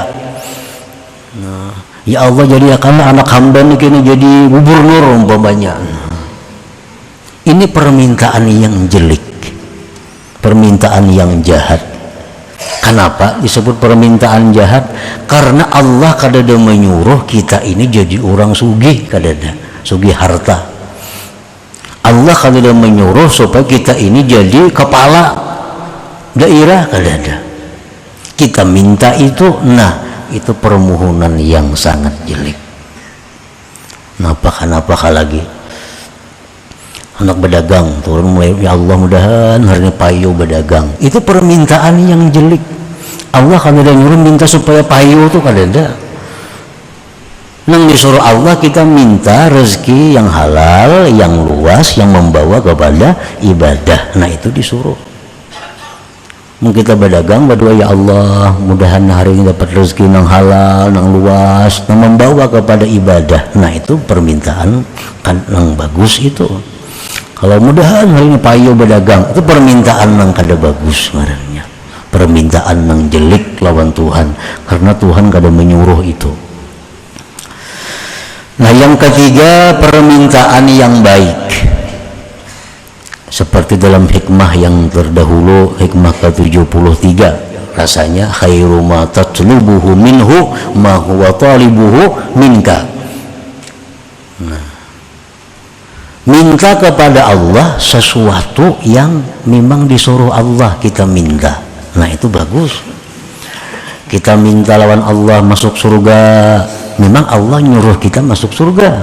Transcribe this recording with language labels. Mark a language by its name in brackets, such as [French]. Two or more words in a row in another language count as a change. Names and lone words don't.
[Indonesian] Nah, [Arabic] يا الله, [Indonesian] jadikanlah anak hamba ini kini jadi gubernur umpamanya. Ini permintaan yang jelek, permintaan yang jahat. Kenapa disebut permintaan jahat? Karena Allah kadada menyuruh kita ini jadi orang sugih, kadada sugih harta. Allah kadada menyuruh supaya kita ini jadi kepala daerah, kadada kita minta itu. Nah itu permohonan yang sangat jelek. Kenapa lagi anak berdagang turun mulai, [Arabic] يا الله [Indonesian] mudahan hari ini payu berdagang, itu permintaan yang jelek. [Banjar] Allah kan ada nyuruh minta supaya payu itu kan ada. [Indonesian] Nang disuruh Allah kita minta rezeki yang halal, yang luas, yang membawa kepada ibadah. Nah itu disuruh. Mungkin kita berdagang berdoa, [Arabic] يا الله [Indonesian] mudahan hari ini dapat rezeki yang halal, yang luas, yang membawa kepada ibadah. Nah itu permintaan kan yang bagus itu. Kalau mudahan hari ini payu berdagang, itu permintaan yang kada bagus sebenarnya, permintaan yang jelek lawan Tuhan, karena Tuhan kada menyuruh itu. Nah yang ketiga, permintaan yang baik, seperti dalam hikmah yang terdahulu, hikmah ke-73, rasanya [Arabic] خير ما تطلبه منه ما هو طالبه منك. [Indonesian] Nah, minta kepada Allah sesuatu yang memang disuruh Allah kita minta. Nah itu bagus. Kita minta lawan Allah masuk surga, memang Allah nyuruh kita masuk surga.